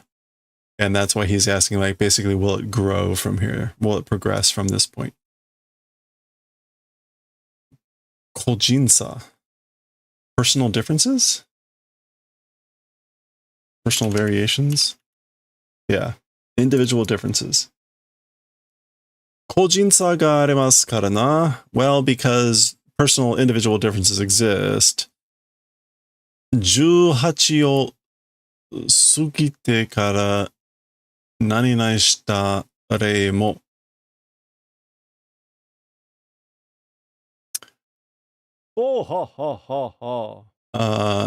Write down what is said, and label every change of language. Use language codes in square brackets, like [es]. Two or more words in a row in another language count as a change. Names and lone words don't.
[en] And that's why he's asking, like, basically, will it grow from here? Will it progress from this point? [ja] Kojinsa. [en] Personal differences? Personal variations? Yeah. Individual differences. [ja] 個人差がありますからな. [en] Well, because personal individual differences exist. [ja] 18 を過ぎてから何々した例も Oh, ha, ha, ha, ha.